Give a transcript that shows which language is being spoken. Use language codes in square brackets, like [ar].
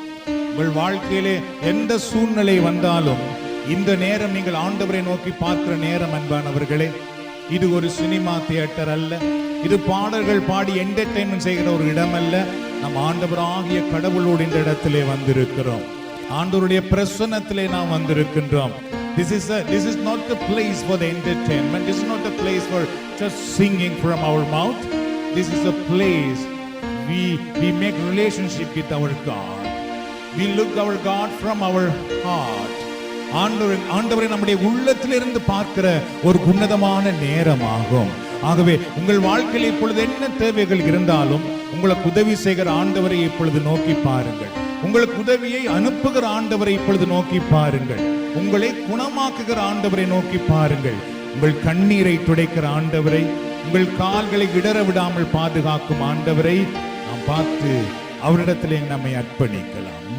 [ta] உங்கள் வாழ்க்கையிலே எந்த சூழ்நிலை வந்தாலும் இந்த நேரம் நீங்கள் ஆண்டவரை நோக்கி பார்க்கிற நேரம். அன்பானவர்களே, இது ஒரு சினிமா தியேட்டர் அல்ல, இது பாடல்கள் பாடி என்டர்டெயின்மெண்ட் செய்கிற ஒரு இடம் அல்ல. நம் ஆண்டவராகிய கடவுளோடு இந்த இடத்திலே வந்திருக்கிறோம். ஆண்டவருடைய பிரசன்னத்திலே நாம் வந்திருக்கின்றோம். [en] This is not the place for the entertainment. This is not the place for just singing from our mouth. This is a place we make relationship with our God. We look our God from our heart. [ta] ஆண்டவரை நம்முடைய உள்ளத்திலிருந்து பார்க்கிற ஒரு உன்னதமான நேரமாகும். ஆகவே உங்கள் வாழ்க்கையில் இப்பொழுது என்ன தேவைகள் இருந்தாலும் உங்களுக்கு உதவி செய்கிற ஆண்டவரை இப்பொழுது நோக்கி பாருங்கள். உங்களுக்கு உதவியை அனுப்புகிற ஆண்டவரை இப்பொழுது நோக்கி பாருங்கள். உங்களை குணமாக்குகிற ஆண்டவரை நோக்கி பாருங்கள். உங்கள் கண்ணீரை துடைக்கிற ஆண்டவரை, உங்கள் கால்களை இடற விடாமல் பாதுகாக்கும் ஆண்டவரை நாம் பார்த்து அவரிடத்திலே நம்மை அர்ப்பணிக்கலாம்.